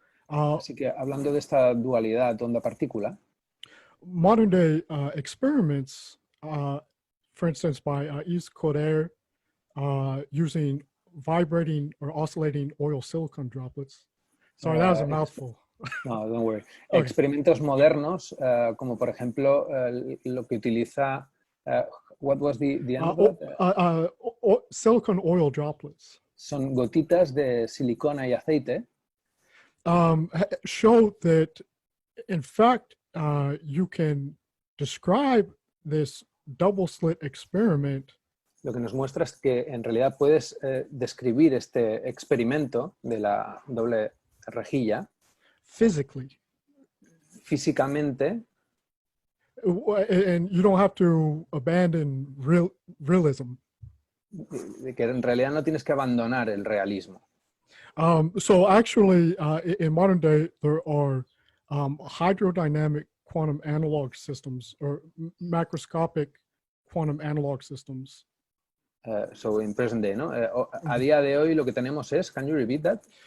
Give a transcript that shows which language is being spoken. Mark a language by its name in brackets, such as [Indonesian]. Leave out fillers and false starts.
[Spanish] así que hablando de esta dualidad onda-partícula, [English] modern day experiments, for instance, by Yves Coder, using vibrating or oscillating oil silicon droplets. Sorry, that was a mouthful. No, don't worry. Okay. [Spanish] Experimentos modernos, como por ejemplo lo que utiliza, [English] what was the end silicon oil droplets. [Spanish] Son gotitas de silicona y aceite. [English] Show that, in fact, you can describe this double slit experiment. [Spanish] Lo que nos muestra es que en realidad puedes describir este experimento de la doble rejilla [English] physically. [Spanish] Físicamente. [English] And you don't have to abandon realism. [Spanish] De que en realidad no tienes que abandonar el realismo. [English] So actually, in modern day, there are hydrodynamic quantum analog systems or macroscopic quantum analog systems. So in present day, [Spanish] ¿no? A día de hoy lo que tenemos es, [English] can you repeat that?